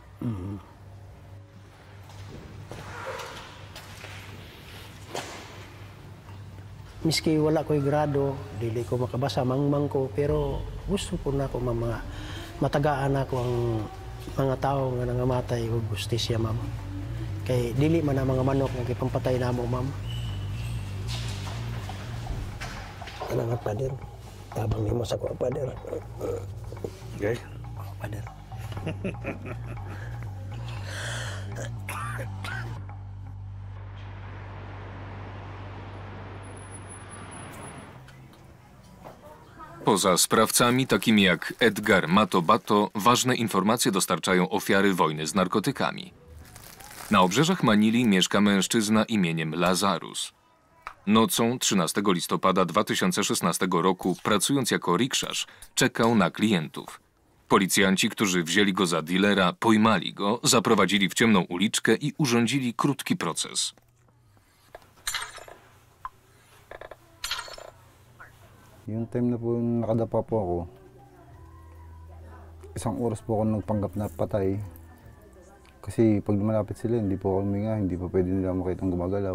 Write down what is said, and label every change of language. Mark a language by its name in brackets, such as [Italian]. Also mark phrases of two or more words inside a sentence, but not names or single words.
[Cebuano] Miski wala ko'y grado, dili ko makabasa, mangmang ko, pero gusto ko na ako, ma'am, matagaan ako ang mga tao nga nangamatay o justisya, ma'am. Kay dili man ang mga manok nga gipampatay namo, ma'am. Ano nga, Pader? Tabang nimo sa ko, Pader. Okay. Pader. [Polish] Poza sprawcami takimi jak Edgar Mato-Bato, ważne informacje dostarczają ofiary wojny z narkotykami. Na obrzeżach Manili mieszka mężczyzna imieniem Lazarus. Nocą 13 listopada 2016 roku, pracując jako rikszarz, czekał na klientów. Policjanci, którzy wzięli go za dilera, pojmali go, zaprowadzili w ciemną uliczkę i urządzili krótki proces. [Filipino] Yung time na po nakadapa po ako, isang oras po ako nagpanggap na patay. Kasi pag malapit sila, hindi po ako huminga, hindi pa pwede nila makitang gumagalaw.